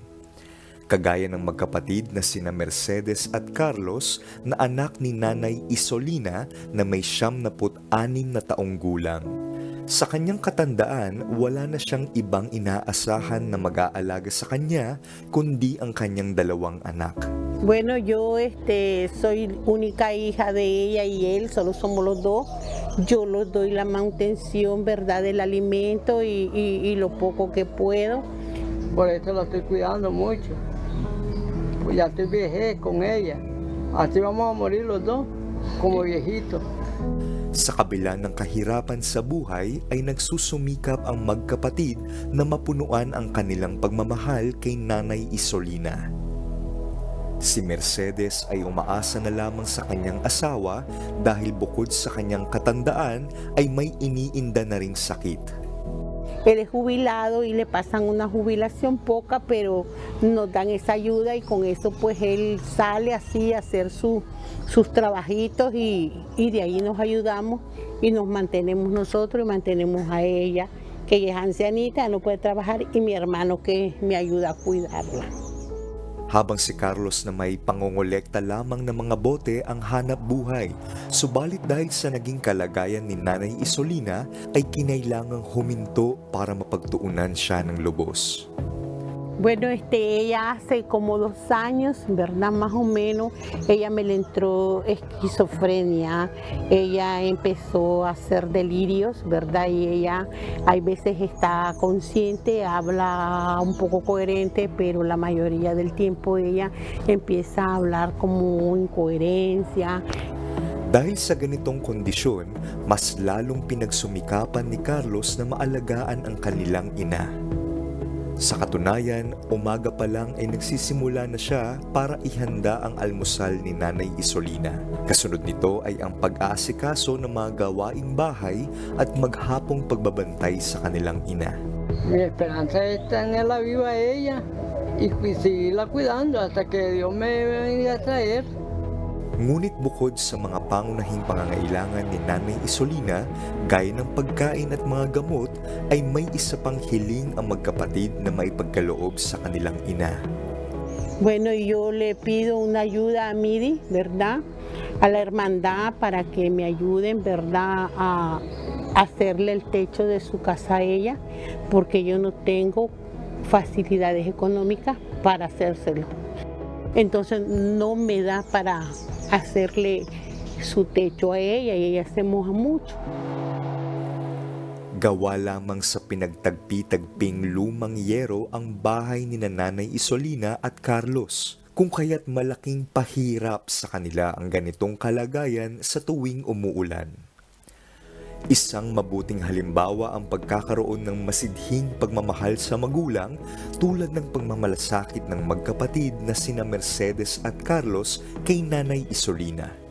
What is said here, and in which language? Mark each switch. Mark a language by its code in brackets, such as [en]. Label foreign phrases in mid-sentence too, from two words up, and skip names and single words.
[tl] Kagaya ng magkapatid na sina Mercedes at Carlos na anak ni Nanay Isolina na may 76 na taong gulang. Sa kanyang katandaan, wala na siyang ibang inaasahan na mag-aalaga sa kanya kundi ang kanyang 2 anak. [es] Bueno, yo soy única hija de ella y él, solo somos los dos. Yo los doy la manutención, ¿verdad?, del alimento y lo poco que puedo. Por eso la estoy cuidando mucho. Pues ya estoy vejez con ella. Así vamos a morir los dos, como viejitos. [tl] Sa kabila ng kahirapan sa buhay ay nagsusumikap ang magkapatid na mapunuan ang kanilang pagmamahal kay Nanay Isolina. Si Mercedes ay umaasa na lamang sa kanyang asawa dahil bukod sa kanyang katandaan ay may iniinda na ring sakit. [es] Él es jubilado y le pasan una jubilación poca, pero nos dan esa ayuda y con eso pues él sale así a hacer sus trabajitos y de ahí nos ayudamos y nos mantenemos nosotros y mantenemos a ella, que ella es ancianita, no puede trabajar, y mi hermano que me ayuda a cuidarla. [tl] Habang si Carlos na may pangongolekta lamang ng mga bote ang hanap buhay, subalit dahil sa naging kalagayan ni Nanay Isolina ay kinailangang huminto para mapagtuunan siya ng lubos. [es] Bueno, ella hace como 2 años, ¿verdad? Más o menos, ella me le entró esquizofrenia, ella empezó a hacer delirios, ¿verdad? Y ella hay veces está consciente, habla un poco coherente, pero la mayoría del tiempo ella empieza a hablar como incoherencia. [tl] Dahil sa ganitong kondisyon, mas lalong pinagsumikapan ni Carlos na maalagaan ang kanilang ina. Sa katunayan, umaga pa lang ay nagsisimula na siya para ihanda ang almusal ni Nanay Isolina. Kasunod nito ay ang pag-aasikaso ng mga gawaing bahay at maghapong pagbabantay sa kanilang ina. [es] Mi esperanza está en la viva ella y seguirla cuidando hasta que Dios me venga a traer. [tl] Ngunit bukod sa mga pangunahing pangangailangan ni Nanay Isolina, gaya ng pagkain at mga gamot, ay may isa pang hiling ang magkapatid na maipagkaloob sa kanilang ina. [es] Bueno, yo le pido una ayuda a Midi, ¿verdad? A la hermandad para que me ayuden, ¿verdad? A hacerle el techo de su casa a ella, porque yo no tengo facilidades económicas para hacérselo. Entonces no me da para hacerle su techo a ella y ella se moja mucho. [tl] Gawa lamang sa pinagtagpi-tagping lumang yero ang bahay ni Nanay Isolina at Carlos, kung kaya't malaking pahirap sa kanila ang ganitong kalagayan sa tuwing umuulan. Isang mabuting halimbawa ang pagkakaroon ng masidhing pagmamahal sa magulang tulad ng pagmamalasakit ng magkapatid na sina Mercedes at Carlos kay Nanay Isolina.